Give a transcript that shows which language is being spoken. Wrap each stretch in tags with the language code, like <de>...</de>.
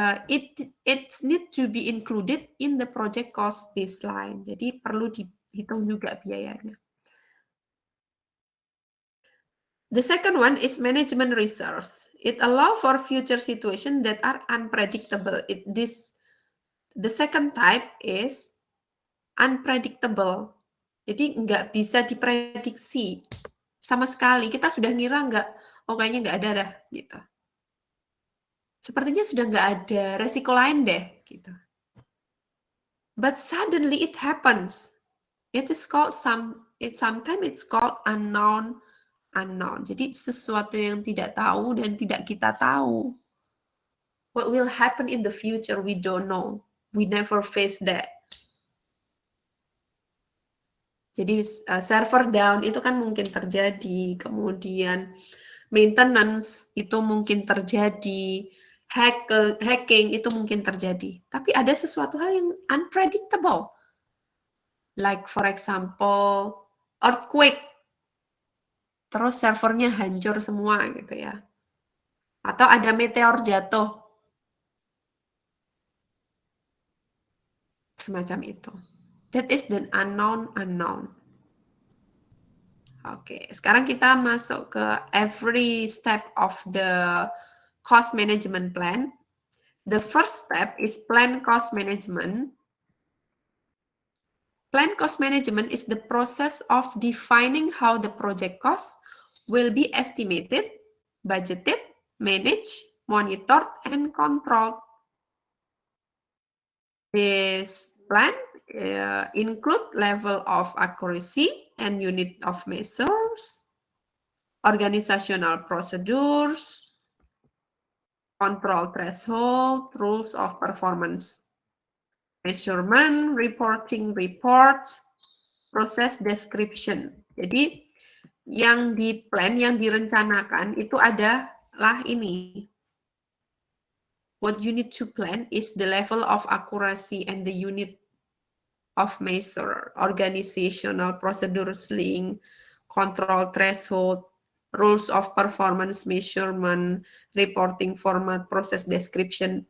<en>It need to be included in the project cost baseline.</en> <id>Jadi perlu dihitung juga biayanya.</id> <en>The second one is management reserves. It allow for future situations that are unpredictable. The second type is unpredictable.</en> <id>Jadi nggak bisa diprediksi sama sekali. Kita sudah ngira kayaknya nggak ada dah, gitu. Sepertinya sudah nggak ada resiko lain deh, gitu.</id> <en>But suddenly it happens. Sometimes it's called unknown.</en> <id>Jadi sesuatu yang tidak tahu dan tidak kita tahu.</id> <en>What will happen in the future, we don't know. We never face that.</en> <id>Jadi server down itu kan mungkin terjadi, kemudian maintenance itu mungkin terjadi, hacking itu mungkin terjadi. Tapi ada sesuatu hal yang unpredictable.</id> <en>Like for example, earthquake.</en> <id>Terus servernya hancur semua gitu ya. Atau ada meteor jatuh. Semacam itu.</id> <en>That is the unknown.</en> <id>Oke, sekarang kita masuk ke</id> <en>every step of the cost management plan. The first step is plan cost management. Plan cost management is the process of defining how the project cost will be estimated, budgeted, managed, monitored, and controlled. This plan include level of accuracy and unit of measures, organizational procedures, control threshold, rules of performance measurement, reporting reports, process description.</en> <id>Jadi yang di plan, yang direncanakan itu adalah ini.</id> <en>What you need to plan is the level of accuracy and the unit of measure, organizational procedures link, control threshold, rules of performance measurement, reporting format, process description.</en>